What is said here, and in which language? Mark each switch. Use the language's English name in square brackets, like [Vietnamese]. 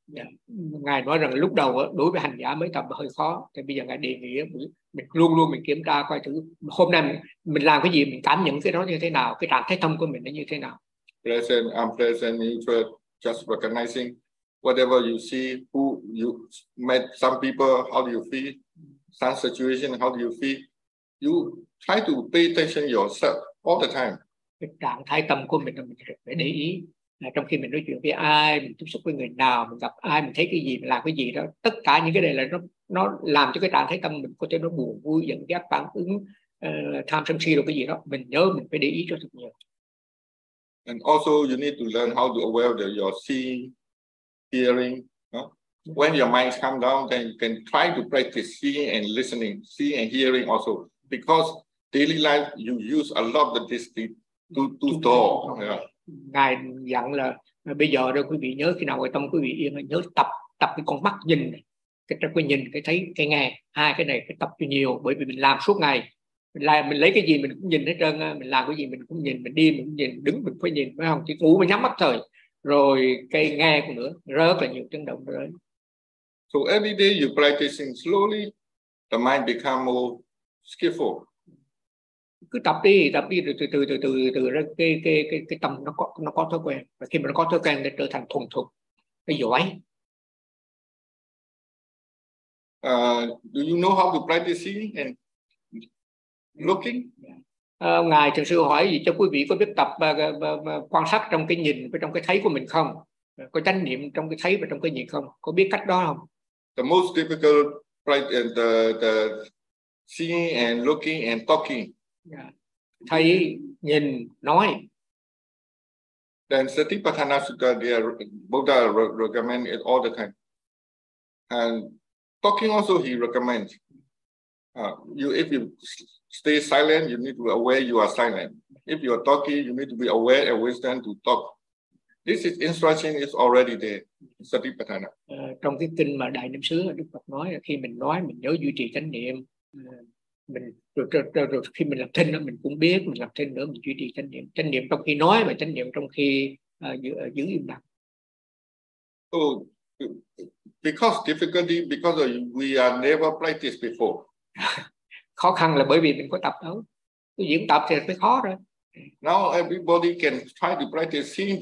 [English] Yeah. [Vietnamese] Ngài nói rằng lúc đầu đối với hành giả mới tập hơi khó, thì bây giờ Ngài đề nghị mình luôn luôn mình kiểm tra coi thử hôm nay mình làm cái gì, mình cảm nhận cái đó như thế nào, cái trạng thái tâm của mình nó như thế nào. [English] Present, unpleasant, neutral, just recognizing. Whatever you see, who you met, some people, how do you feel? Some situation, how do you feel? You try to pay attention yourself all the time. [Vietnamese] Cái trạng thái tâm của mình phải để ý. Trong khi mình nói chuyện với ai, mình tiếp xúc với người nào, mình gặp ai, mình thấy cái gì, mình làm cái gì đó. Tất cả những cái này là nó làm cho cái trạng thái tâm mình có thể nó buồn, vui, giận, ghét, phản ứng, tham sân si rồi cái gì đó. Mình nhớ mình phải để ý cho thật nhiều. [English] And also you need to learn how to aware that your seeing, hearing, no? When your mind calm down, then you can try to practice seeing and listening, seeing and hearing also. Because daily life, you use a lot of this to store. [Vietnamese] Ngài dặn là bây giờ đó quý vị nhớ khi nào ngoài tâm quý vị yên, nhớ tập cái con mắt nhìn này, cái nhìn, cái thấy, cái nghe, hai cái này cái tập cho nhiều, bởi vì mình làm suốt ngày, mình lấy cái gì mình cũng nhìn hết trơn, mình làm cái gì mình cũng nhìn, mình đi mình cũng nhìn, đứng mình phải nhìn, phải không? Chỉ ngủ mới nhắm mắt thôi. Rồi cái nghe cũng nữa, rất là nhiều chấn động rồi. [English] So every day you practicing slowly, the mind become more skillful. [Vietnamese] Cứ tập đi rồi từ từ cái tâm nó có thói quen, và khi mà nó có thói quen nó trở thành thuần thục, nó giỏi. [English] Do you know how to practice seeing and looking? [Vietnamese] Ngài thường sư hỏi gì cho quý vị có biết tập quan sát trong cái nhìn và trong cái thấy của mình không, có chánh niệm trong cái thấy và trong cái nhìn không, có biết cách đó không? [English] The most difficult right in the seeing and looking and talking. [Vietnamese] Yeah. Thấy, nhìn, nói. [English] Then Satipatthana Sutta, Buddha recommend it all the time. And talking also he recommends. If you stay silent, you need to be aware you are silent. If you are talking, you need to be aware and wisdom to talk. This is instruction is already there. Satipatthana. [Vietnamese] Trong cái kinh mà Đại Niệm Xứ Đức Phật nói, khi mình nói mình nhớ duy trì chánh niệm. Rồi khi mình làm thinh đó, mình cũng biết mình làm thinh nữa, mình duy trì chánh niệm. Chánh niệm trong khi nói và chánh niệm trong khi giữ im lặng. [English] So, because difficulty, because we are never practiced before. [Vietnamese] Khó khăn là bởi vì mình có tập đâu. Cái diễn tập thì phải khó rồi. [English] Now everybody can try to practice seeing.